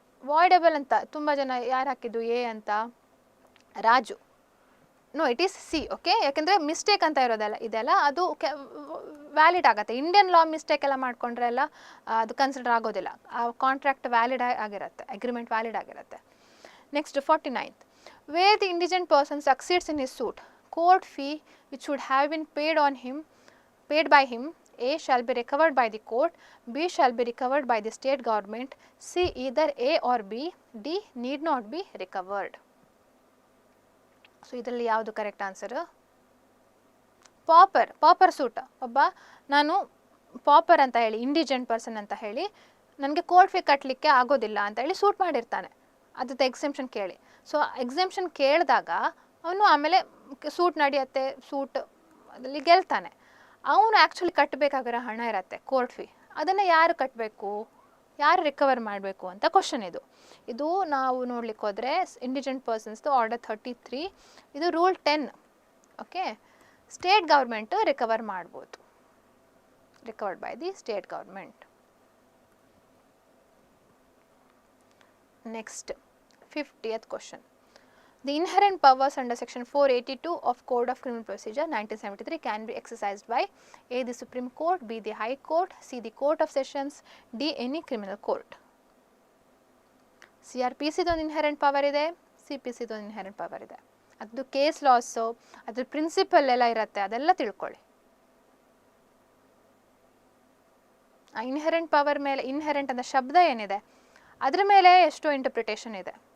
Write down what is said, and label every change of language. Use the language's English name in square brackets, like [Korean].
[Kannada] ವಾಯ್ಡೇಬಲ್ ಅಂತ ತುಂಬ ಜನ ಯಾರು ಹಾಕಿದ್ದು ಎ ಅಂತ? Raju. [English] No, it is C. [Kannada] Okay, ಯಾಕೆಂದರೆ ಮಿಸ್ಟೇಕ್ ಅಂತ ಇರೋದಲ್ಲ ಇದೆಲ್ಲ ಅದು ವ್ಯಾಲಿಡ್ ಆಗುತ್ತೆ. ಇಂಡಿಯನ್ ಲಾ ಮಿಸ್ಟೇಕ್ ಎಲ್ಲ ಮಾಡಿಕೊಂಡ್ರೆ ಎಲ್ಲ ಅದು ಕನ್ಸಿಡರ್ ಆಗೋದಿಲ್ಲ. ಆ ಕಾಂಟ್ರಾಕ್ಟ್ ವ್ಯಾಲಿಡ್ ಆಗಿರುತ್ತೆ, ಅಗ್ರಿಮೆಂಟ್ ವ್ಯಾಲಿಡ್ ಆಗಿರುತ್ತೆ. [English] Next 49th. Where the indigent person succeeds in his suit, court fee which should have been paid on him paid by him, A shall be recovered by the court, B shall be recovered by the state government, C either A or B, D need not be recovered. [Kannada] So ಇದರಲ್ಲಿ ಯಾವುದು correct answer? Pauper suit. ನಾನು pauper ಅಂತ ಹೇಳಿ, ಇಂಡಿಜೆಂಟ್ person ಅಂತ ಹೇಳಿ, ನನಗೆ court fee ಕಟ್ಟಲಿಕ್ಕೆ ಆಗೋದಿಲ್ಲ ಅಂತ ಹೇಳಿ ಸೂಟ್ ಮಾಡಿರ್ತಾನೆ, ಅದ್ರದ್ದು ಎಕ್ಸೆಂಪ್ಷನ್ ಕೇಳಿ. ಸೊ ಎಕ್ಸೆಂಪ್ಷನ್ ಕೇಳಿದಾಗ ಅವನು ಆಮೇಲೆ ಸೂಟ್ ನಡೆಯುತ್ತೆ, ಸೂಟ್ ಅದರಲ್ಲಿ ಗೆಲ್ತಾನೆ. ಅವನು ಆ್ಯಕ್ಚುಲಿ ಕಟ್ಟಬೇಕಾಗಿರೋ ಹಣ ಇರುತ್ತೆ ಕೋರ್ಟ್ ಫೀ, ಅದನ್ನು ಯಾರು ಕಟ್ಟಬೇಕು, ಯಾರು ರಿಕವರ್ ಮಾಡಬೇಕು ಅಂತ ಕ್ವಶನ್ ಇದು ನಾವು ನೋಡ್ಲಿಕ್ಕೆ ಹೋದರೆ ಇಂಡಿಜೆಂಟ್ ಪರ್ಸನ್ಸ್ದು ಆರ್ಡರ್ 33, ಇದು rule 10. Okay, state government recover ಮಾಡ್ಬೋದು, [English] Recovered by the state government. Next 50th question. The inherent powers under section 482 of Code of Criminal Procedure 1973 can be exercised by A the Supreme Court, B the High Court, C the Court of Sessions, D any criminal court. [Kannada] CRPC ಒಂದು inherent power ಇದೆ, CPC ಒಂದು inherent power ಇದೆ. ಅದು case loss, ಅದ್ರ principal ಎಲ್ಲ ಇರುತ್ತೆ, ಅದೆಲ್ಲ ತಿಳ್ಕೊಳ್ಳಿ. ಆ ಇನ್ಹೆರೆಂಟ್ ಪವರ್ ಮೇಲೆ, ಇನ್ಹೆರೆಂಟ್ ಅನ್ನೋ ಶಬ್ದ ಏನಿದೆ ಅದ್ರ ಮೇಲೆ ಎಷ್ಟೋ ಇಂಟರ್ಪ್ರಿಟೇಷನ್ ಇದೆ.